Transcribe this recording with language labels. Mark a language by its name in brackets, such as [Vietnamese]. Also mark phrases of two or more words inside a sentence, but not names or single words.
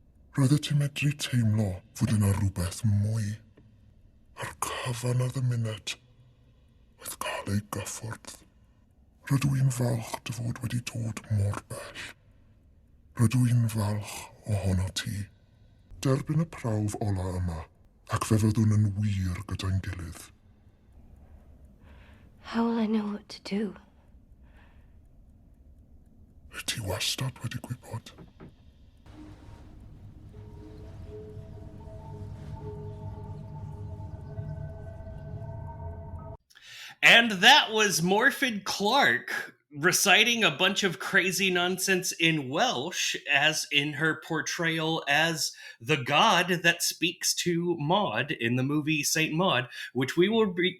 [Welsh] Roeddet ti'n medru teimlo fod yna rhywbeth mwy. A'r cyfan ar y munud oedd cael ei gyffwrdd. Rydw i'n falch dy fod wedi dod mor bell. Rydw i'n falch ohono ti. Derbyn y prawf ola yma, ac fe fyddwn yn wir gyda'n gilydd. [English] How will I know what to do? [Welsh] Wyt ti wastad wedi gwybod? [English] And that was Morfydd Clark reciting a bunch of crazy nonsense in Welsh as in her portrayal as the god that speaks to Maud in the movie Saint Maud, which we will